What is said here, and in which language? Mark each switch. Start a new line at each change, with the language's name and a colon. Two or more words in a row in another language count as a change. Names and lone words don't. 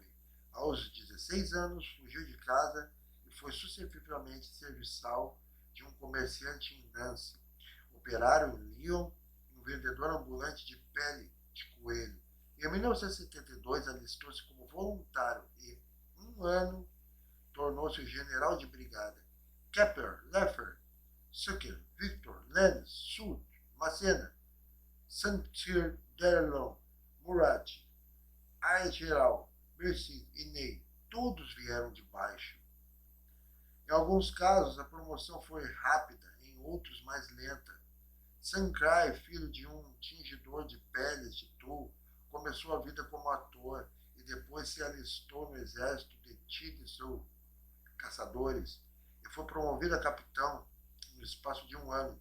Portuguese: Aos 16 anos, fugiu de casa e foi sucessivamente serviçal de um comerciante em Nancy, operário em Lyon e um vendedor ambulante de pele de coelho. Em 1972, alistou-se como voluntário e, um ano, tornou-se general de brigada. Kepler, Leffer, Sucker, Victor, Lenz, Sud, Massena, Saint-Cyr-Derlon, Murat, Aigeral, Mercy e Ney, todos vieram de baixo. Em alguns casos, a promoção foi rápida, em outros mais lenta. Sankrai, filho de um tingidor de peles de Tulle, começou a vida como ator e depois se alistou no exército de Tidesul, caçadores, e foi promovido a capitão no espaço de um ano.